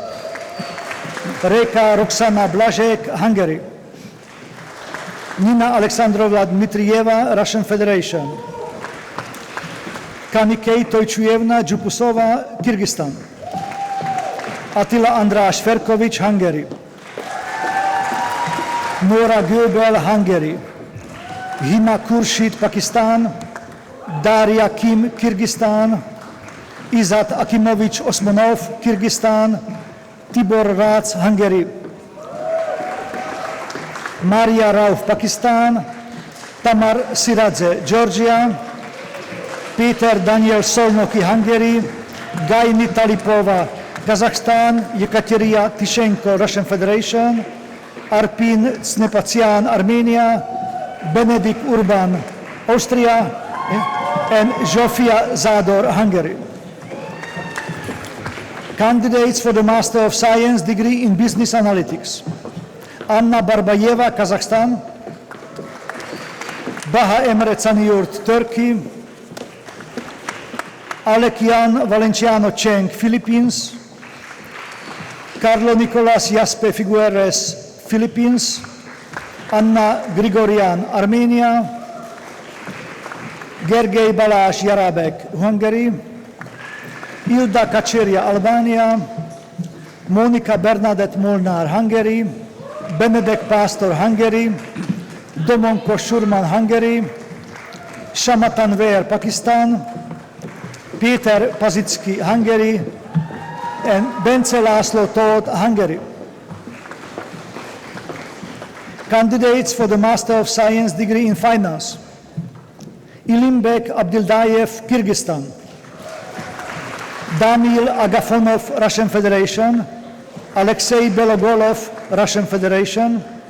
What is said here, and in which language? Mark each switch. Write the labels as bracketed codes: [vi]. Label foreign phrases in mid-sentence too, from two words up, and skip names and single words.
[en] Reka Roxana Blazek, Hungary; Nina Alexandrovna Dmitrieva, Russian Federation; Kanikei Tojčujevna Jupusova, Kyrgyzstan; Attila András Ferkovic, Hungary; Nora Göbel, Hungary; Hima Khurshid, Pakistan; Daria Kim, Kyrgyzstan; Izat Akimovic Osmanov, Kyrgyzstan; Tibor Rác, Hungary; Maria Rauf, Pakistan; Tamar Siradze, Georgia; Peter Daniel Solnoky, Hungary; Gaini Talipova, Kazakhstan; Yekaterina Tishenko, Russian Federation; Arpin Tsnepatsian, Armenia; Benedikt Urban, Austria; and Zsofia Zador, Hungary. Candidates for the Master of Science degree in Business Analytics: Anna Barbayeva, Kazakhstan; Baha Emre Caniyurt, Turkey; Alekian Valenciano Cheng, Philippines; Carlo Nicolas Jaspe Figueres, Philippines; Anna Grigorian, Armenia; Gergely Balázs Jarabek, Hungary; Ilda Kaceria, Albania; Monika Bernadette Molnár, Hungary; Benedek Pastor, Hungary; Domonko Shurman, Hungary; Shamatan Ver, Pakistan; Péter Pazicki, Hungary; and Bence László Tóth, Hungary. Candidates for the Master of Science degree in Finance: Ilimbek Abdildayev, Kyrgyzstan; Damil Agafonov, Russian Federation; Alexei Belogolov, Russian Federation;